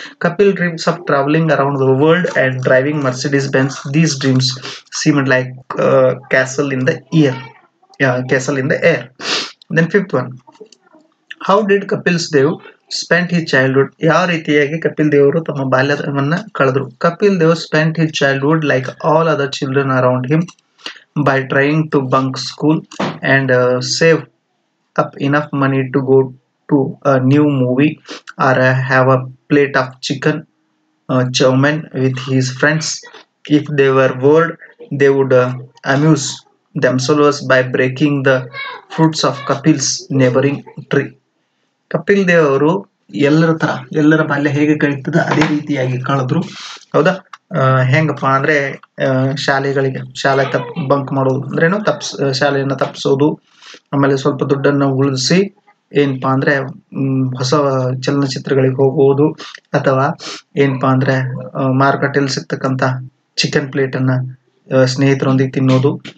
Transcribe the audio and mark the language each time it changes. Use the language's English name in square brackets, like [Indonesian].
[English] Kapil dreams of travelling around the world and driving Mercedes Benz. These dreams seemed like castle in the air. Then fifth one, how did Kapil's Dev spent his childhood? [Kannada] ಯಾವ ರೀತಿಯಾಗಿ ಕಪಿಲ್ ದೇವರು ತಮ್ಮ ಬಾಲ್ಯವನ್ನ ಕಳೆದ್ರು? [English] Kapil Dev spent his childhood like all other children around him by trying to bunk school and save up enough money to go to a new movie or have a plate of chicken chow mein with his friends. If they were bored, they would amuse themselves by breaking the fruits of Kapil's neighboring tree. [Kannada] Kapil Dev ಅವರು ಎಲ್ಲರ ಬಾಲ್ಯ ಹೇಗೆ ಕಳೀತದ ಅದೇ ರೀತಿಯಾಗಿ ಕಳೆದ್ರು. ಹೌದಾ, ಹೆಂಗಪ್ಪ ಅಂದ್ರೆ ಶಾಲೆ ಬಂಕ್ ಮಾಡೋದು ಅಂದ್ರೇನು, ಶಾಲೆಯನ್ನ ತಪ್ಪಿಸೋದು, ಆಮೇಲೆ ಸ್ವಲ್ಪ ದುಡ್ಡನ್ನ ಉಳಿಸಿ ಏನಪ್ಪಾ ಅಂದ್ರೆ ಹೊಸ ಚಲನಚಿತ್ರಗಳಿಗೆ ಹೋಗುವುದು, ಅಥವಾ ಏನಪ್ಪಾ ಅಂದ್ರೆ ಮಾರುಕಟ್ಟೆಯಲ್ಲಿ ಸಿಗ್ತಕ್ಕಂತ ಚಿಕನ್ ಪ್ಲೇಟ್ ಅನ್ನ ಸ್ನೇಹಿತರೊಂದಿಗೆ ತಿನ್ನೋದು.